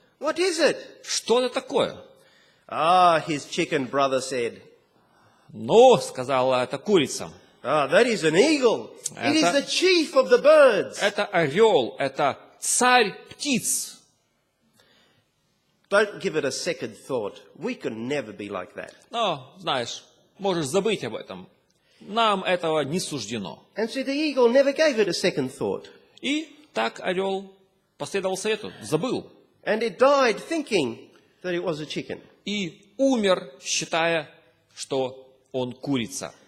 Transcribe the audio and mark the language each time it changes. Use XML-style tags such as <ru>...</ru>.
<en>What is it?</en> <ru>Что это такое?</ru> <en>His chicken brother said.</en> <ru>Ну, сказала эта курица.</ru> <en>That is an eagle. It is</en> <ru>Это-</ru> <en>the chief of the birds.</en> <ru>Это орел, это царь птиц.</ru> <en>Don't give it a second thought. We can never be like that.</en> <ru>Но, знаешь, можешь забыть об этом. Нам этого не суждено.</ru> <en>And so the eagle never gave it a second thought.</en> <ru>И так орел последовал совету, забыл.</ru> <en>And it died thinking that it was a chicken.</en> <ru>И умер, считая, что он курица.</ru>